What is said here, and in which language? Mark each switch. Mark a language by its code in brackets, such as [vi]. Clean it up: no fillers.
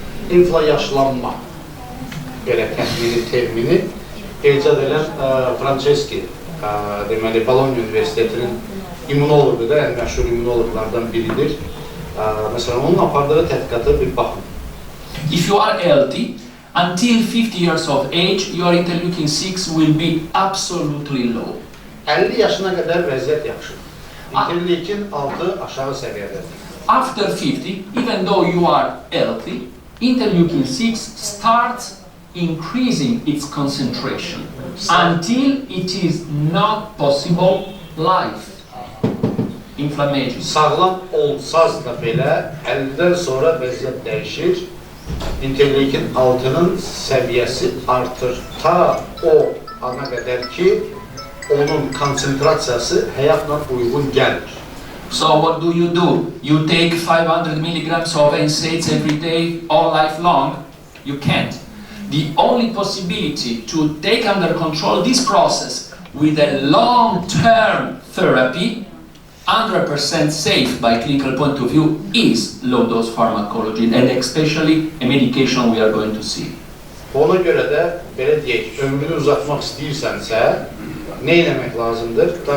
[az] İnflayaşlanma belə təxmini termini icad edən Franceschi, deməli, Bologna Universitetinin immunologu da, ən məşhur immunologlardan biridir. Məsələn, onun apardığı tədqiqata bir baxın. [en] If you are healthy, until 50 years of age, your interleukin-6 will be absolutely low. [az] 50 yaşına qədər vəziyyət yaxşıdır. Interleukin-6 aşağı səviyyədədir. [en] After 50, even though you are healthy, interleukin-6 starts increasing its concentration until it is not possible life. Inflammation. [az] Sağlam olsaz da belə 50-dən sonra vəziyyət dəyişir. Interleukin-6'nın səviyyəsi artır ta o ana qədər ki, onun konsentrasiyası həyatla uyğun gəlir. [en] So what do? You take 500 milligrams of NSAIDs every day, all life long? You can't. The only possibility to take under control this process with a long-term therapy, 100% safe by clinical point of view, is low-dose pharmacology, and especially a medication we are going to see. [az] Ona görə də, belə deyək, ömrünü uzatmaq istəyirsənsə, nə eləmək lazımdır?